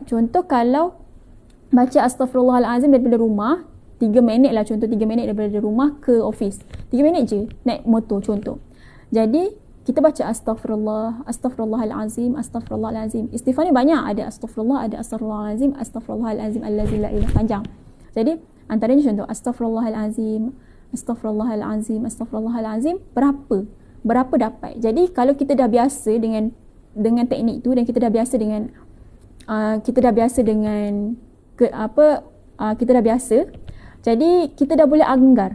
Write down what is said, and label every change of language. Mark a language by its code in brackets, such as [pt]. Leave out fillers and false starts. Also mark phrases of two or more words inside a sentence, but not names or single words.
[ms] Contoh kalau baca astaghfirullahalazim daripada rumah 3 minit lah, contoh 3 minit daripada rumah ke office. 3 minit je naik motor contoh. Jadi kita baca astaghfirullahalazim. Istighfar ni banyak, ada astaghfirullah, ada [ar] أستغفر الله العظيم الذي لا إله, [ms] panjang. Jadi antaranya contoh astaghfirullahalazim, berapa dapat. Jadi kalau kita dah biasa dengan teknik tu, dan kita dah biasa dengan kita dah biasa, jadi kita dah boleh anggar.